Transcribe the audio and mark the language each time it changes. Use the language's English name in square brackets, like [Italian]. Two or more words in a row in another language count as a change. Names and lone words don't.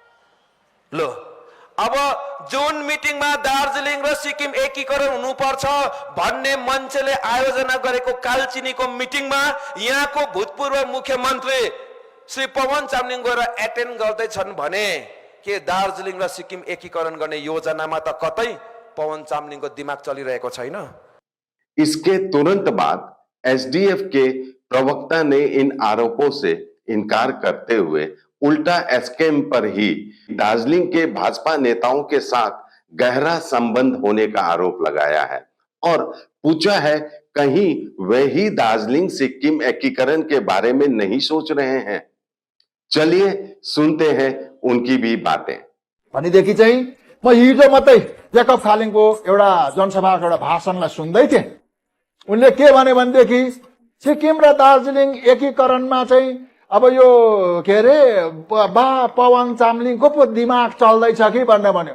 [Nepali] लो, अब जुन मिटिङमा दार्जिलिङ र सिक्किम एकीकरण हुनुपर्छ भन्ने मान्छेले आयोजना गरेको कालचिनीको मिटिङमा यहाँको भूतपूर्व मुख्यमन्त्री श्री पवन चामलिङ गएर एटेन्ड गर्दैछन् भने के दार्जिलिङ र सिक्किम एकीकरण गर्ने योजनामा त कतै पवन चामलिङको दिमाग चलिरहेको छैन। [Hindi] इसके तुरंत बाद एसडीएफ के प्रवक्ता ने इन आरोपों से इनकार करते हुए उल्टा एसकेएम पर ही दार्जिलिंग के भाजपा नेताओं के साथ गहरा संबंध होने का आरोप लगाया है और पूछा है कहीं वे ही दार्जिलिंग सिक्किम एकीकरण के बारे में नहीं सोच रहे हैं। चलिए सुनते हैं उनकी भी बातें। [Nepali] भनेदेखि चाहिँ म हिजो मात्रै जैकब खालिङको एउटा जनसभाको एउटा भाषणलाई सुन्दै थिएँ। उनले के भने भनेदेखि सिक्किम र दार्जिलिङ एकीकरणमा चाहिँ अब यो के अरे पवन चामलिङको पो दिमाग चल्दैछ कि भनेर भन्यो।